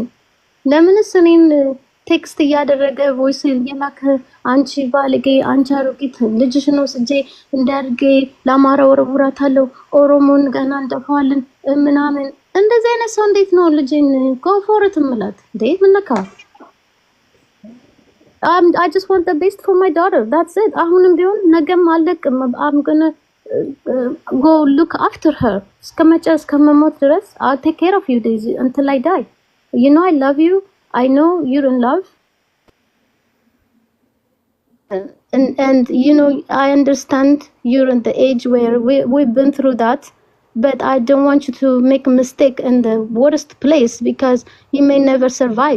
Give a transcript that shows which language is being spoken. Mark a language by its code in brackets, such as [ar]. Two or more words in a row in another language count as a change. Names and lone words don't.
[am] ለምንስ እኔን ቴክስት እያደረገ ቮይስ እየላከ አንቺ ባልጌ አንቺ አሮጊት ልጅሽ ነው ስጄ እንዳርጌ ለአማራ ወረቡራታለሁ ኦሮሞን ገና እንደፋለን ምናምን እንደዚህ አይነት ሰው እንዴት ነው ልጅን ኮንፎርት ምላት እንዴ? [en] ምንካ I just want the best for my daughter. That's it. [am] አሁንም ቢሆን ነገም አለቅም [en] I'm gonna go look after her. [am] እስከመሞት ድረስ [en] I'll take care of you Daisy until I die. You know I love you. I know you're in love. And you know I understand you're in the age where we've been through that. But I don't want you to make a mistake in the worst place because you may never survive.